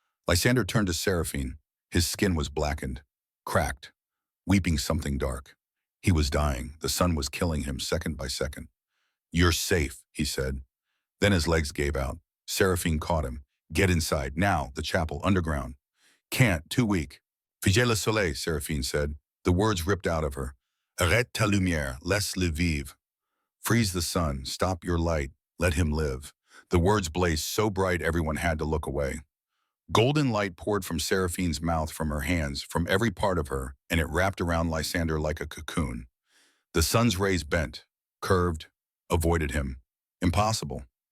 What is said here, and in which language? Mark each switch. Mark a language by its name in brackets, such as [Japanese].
[English] Lysander turned to Seraphine. His skin was blackened, cracked, weeping something dark. He was dying. The sun was killing him second by second. "You're safe," he said. Then his legs gave out. Seraphine caught him. "Get inside, now, the chapel, underground." "Can't, too weak." [French] "Figez le soleil," [English] Seraphine said. The words ripped out of her. [French] "Arrête ta lumière, laisse-le vivre." [English] Freeze the sun, stop your light, let him live. The words blazed so bright everyone had to look away. Golden light poured from Seraphine's mouth, from her hands, from every part of her, and it wrapped around Lysander like a cocoon. The sun's rays bent, curved, avoided him. Impossible.